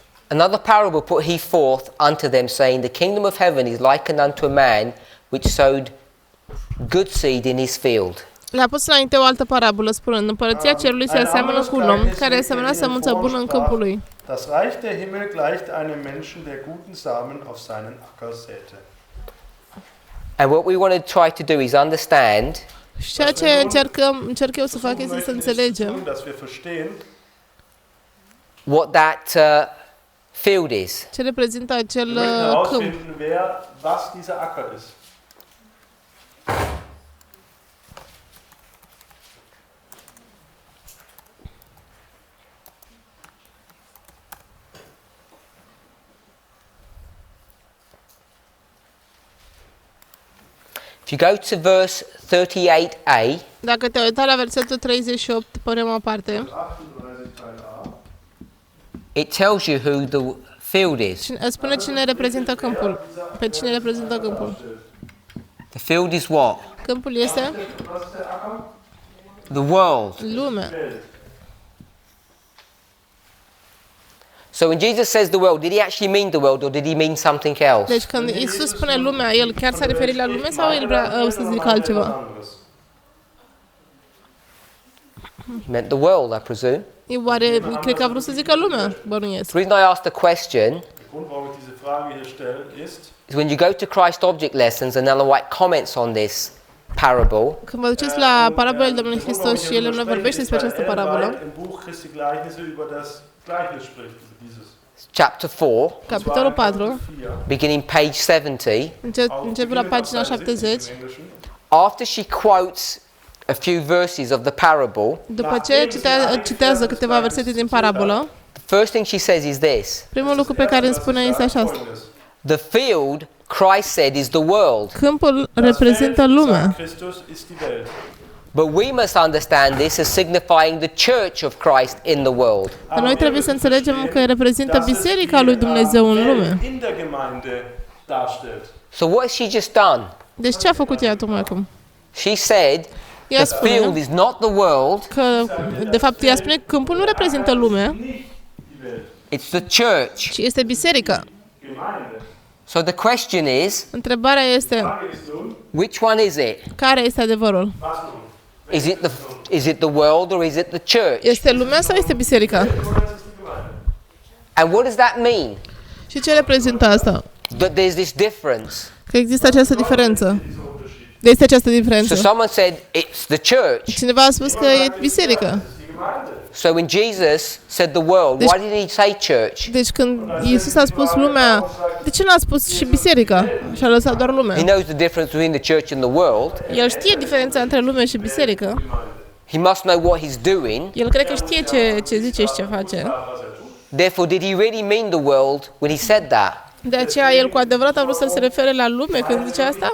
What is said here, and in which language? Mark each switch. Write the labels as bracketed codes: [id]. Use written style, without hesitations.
[en] Another parable put he forth unto them, saying, The kingdom of heaven is likened unto a man which sowed good seed in his field. [ro] Le-a pus înainte o altă parabolă, spunând, Împărăția cerului se aseamănă cu un om care asemăna sămânța bună în câmpul lui. [de] Das Reich der Himmel gleicht einem Menschen, der guten Samen auf seinen Acker säte. [en] And what we want to try to do is understand [ro] Și ceea ce încerc eu să fac este să înțelegem [de] dass wir verstehen, [en] what that field is. [ro] ce reprezintă acel [de] wir möchten [ro] câmp. [de] herausfinden, was dieser Acker ist. [en] If you go to verse 38a, [ro] Dacă te uita la versetul 38, prima parte, [de] 38 Teil A. [en] it tells you who the field is. [ro] îți spune cine reprezintă câmpul. Pe cine reprezintă câmpul. [en] The field is what? [ro] Câmpul este [de] Was ist der Acker? [en] The world. [ro] lumea. [de] Welt. [en] So when Jesus says the world, did he actually mean the world or did he mean something else? [ro] Deci când Iisus spune lumea, el chiar s-a referit la lume sau el vrea să zică altceva? [de] Anderes. [en] He meant the world, I presume. [ro] Oare, cred că a vrut să zică lumea, bănuiesc. [en] The reason I asked the question [de] Der Grund, warum ich diese Frage hier stelle, ist, [en] is when you go to Christ Object Lessons and Ellen White comments on this parable, [ro] Când vă duceți la parabolele Domnului Hristos și el ne vorbește despre această parabolă, [de] Im Buch Christi Gleichnisse über das Gleichnis spricht, dieses [en] chapter 4, [ro] capitolul 4, 4, [en] beginning page 70, [ro] începe la pagina 70, [de] im Englischen. [en] after she quotes a few verses of the parable, [ro] după ce citează câteva versete din parabolă, [en] the first thing she says is this: [ro] primul lucru pe care îmi spune este așa. [de] Folgendes. [en] the field, Christ said, is the world. [ro] Câmpul reprezintă lumea. [de] Christus ist die Welt. [en] But we must understand this as signifying the church of Christ in the world. [ro] Dar noi trebuie să înțelegem că reprezintă biserica lui Dumnezeu în lume. [de] In der Gemeinde darstellt. [en] So what has she just done? [ro] Deci ce a făcut ea tocmai acum? [en] She said [ro] Ea [en] the field [ro] spune [en] is not the world, [ro] că, de fapt, ea spune că câmpul nu reprezintă lumea, [de] Nicht die Welt. [en] it's the church. [ro] ci este biserica. [de] Gemeinde. [en] So the question is, [ro] Întrebarea este, [de] Frage ist nun, [en] which one is it? [ro] care este adevărul? [de] was nun? [en] Is it the world or is it the church? [ro] Este lumea sau este biserica? [de] Oder ist es die Gemeinde? [en] And what does that mean? [ro] Și ce reprezintă asta? [en] That there's this difference. [ro] Că există această diferență. [de] Dieser Unterschied. [ro] Este această [en] So [ro] diferență. [en] someone said it's the church. [ro] Cineva a spus că e biserica. [de] Das ist die Gemeinde. [en] So when Jesus said the world, why didn't he say church? [ro] Deci când Iisus a spus lumea, de ce n-a spus și biserica? Și a lăsat doar [en] He [ro] lumea. [en] knows the difference between the church and the world. [ro] El știe diferența între lume și biserică. [en] He must know what he's doing. [ro] El cred că știe ce zice și ce face. [en] Therefore, did he really mean the world when he said that? [ro] De aceea el cu adevărat a vrut să se refere la lume când zice asta?